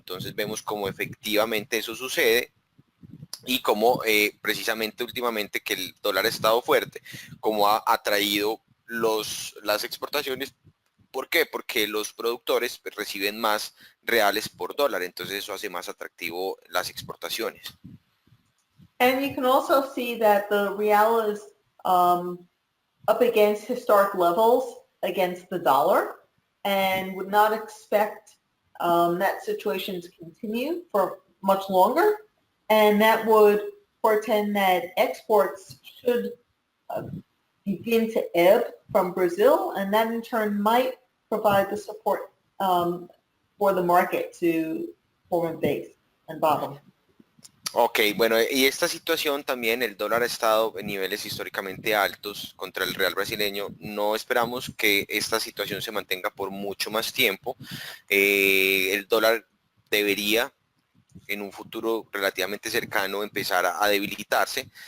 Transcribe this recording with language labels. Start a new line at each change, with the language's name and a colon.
Spanish: Entonces vemos cómo efectivamente eso sucede y como precisamente últimamente que el dólar ha estado fuerte, como ha atraído las exportaciones. ¿Por qué? Porque los productores reciben más reales por dólar, entonces eso hace más atractivo las exportaciones.
English: And you can also see that the real is up against historic levels against the dollar and would not expect that situation to continue for much longer. And that would portend that exports should begin to ebb from Brazil, and that in turn might provide the support for the market to form a base and bottom.
Spanish: Ok, bueno, y esta situación también, el dólar ha estado en niveles históricamente altos contra el real brasileño. No esperamos que esta situación se mantenga por mucho más tiempo. El dólar debería en un futuro relativamente cercano empezar a debilitarse.